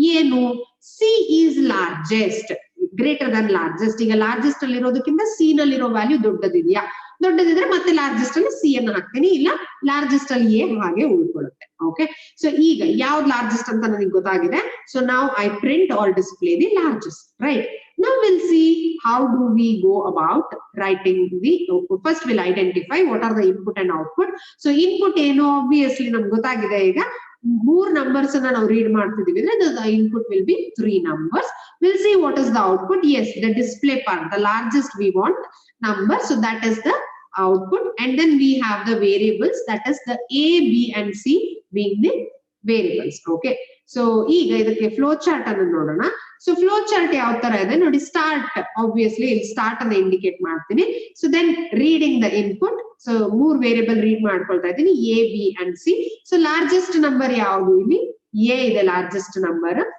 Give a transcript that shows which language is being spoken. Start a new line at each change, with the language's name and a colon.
English: ಏನು, C is largest, greater than largest.
Kannada: ಈಗ largest ಅಲ್ಲಿ ಇರೋದಕ್ಕಿಂತ ಸಿ ನಲ್ಲಿರೋ ವ್ಯಾಲ್ಯೂ ದೊಡ್ಡದಿದೆಯಾ? ದೊಡ್ಡದಿದ್ರೆ ಮತ್ತೆ ಲಾರ್ಜೆಸ್ಟ್ ಅಲ್ಲಿ ಸಿ ಅನ್ನು ಹಾಕ್ತೀನಿ, ಇಲ್ಲ ಲಾರ್ಜೆಸ್ಟ್ ಅಲ್ಲಿ ಎ ಹಾಗೆ ಉಳ್ಕೊಳ್ಳುತ್ತೆ. ಓಕೆ, ಸೊ ಈಗ ಯಾವ್ದು ಲಾರ್ಜೆಸ್ಟ್ ಅಂತ ನನಗೆ ಗೊತ್ತಾಗಿದೆ. ಸೊ ನಾವು
English: I print or display the largest, right? Now we'll see how do we go about writing the, first we'll identify what are the input and output.
Kannada: So input ಏನು, obviously ನಮ್ಗೆ ಗೊತ್ತಾಗಿದೆ. ಈಗ 3 numbers ಅನ್ನ ನಾವು read ಮಾಡ್ತಿದೀವಿ ಅಂದ್ರೆ
English: the input will be 3 numbers. We'll see what is the output. Yes, the display part, the largest we want number, so that is the output. And then we have the variables, that is the A, B and C being the variables.
Kannada: Okay, so ಈಗ ಇದಕ್ಕೆ flow chart ಅನ್ನು ನೋಡೋಣ. So flow chart ಯಾವ ತರ ಇದೆ ನೋಡಿ. Start, obviously ಇಲ್ಲಿ start ಅನ್ನ ಇಂಡಿಕೇಟ್ ಮಾಡ್ತೀನಿ.
English: So then reading the input.
Kannada: So 3 variable read ಮಾಡ್ಕೊಳ್ತಾ ಇದ್ದೀನಿ, A, B and C. So largest number ಯಾವುದು, ಇಲ್ಲಿ ಎ ಇದೆ ಲಾರ್ಜೆಸ್ಟ್ ನಂಬರ್.